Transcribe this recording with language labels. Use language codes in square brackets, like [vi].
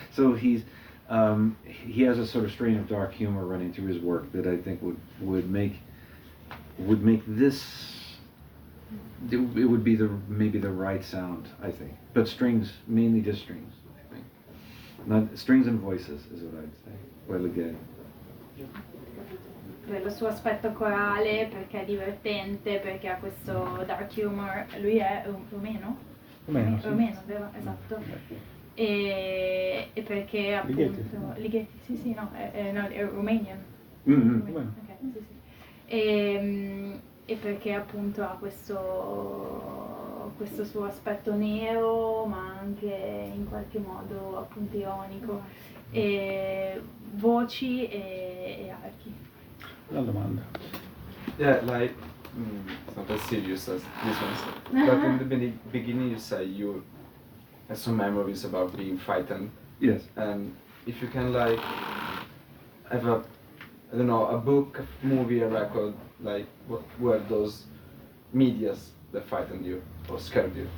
[en] So he has a sort of strain of dark humor running through his work that I think would make this. It would be maybe the right sound, I think. But strings, mainly just strings, I think. Not strings and voices is what I'd say. Well, again. [it] Per il suo aspetto corale, perché è divertente, perché ha questo dark humor. Lui è rumeno? Rumeno, sì. Rumeno, vero? Esatto. E perché appunto... Ligeti, sì, no, è Romanian. Mm-hmm. Ok, sì. E perché appunto ha questo suo aspetto nero, ma anche in qualche modo appunto ironico, e voci e archi. La domanda. [en] Yeah, like it's not as serious as this one. But in the beginning, you say you have some memories about being frightened, Yes. and if you can like have a book, a movie, a record, like what were those medias that frightened you or scared you?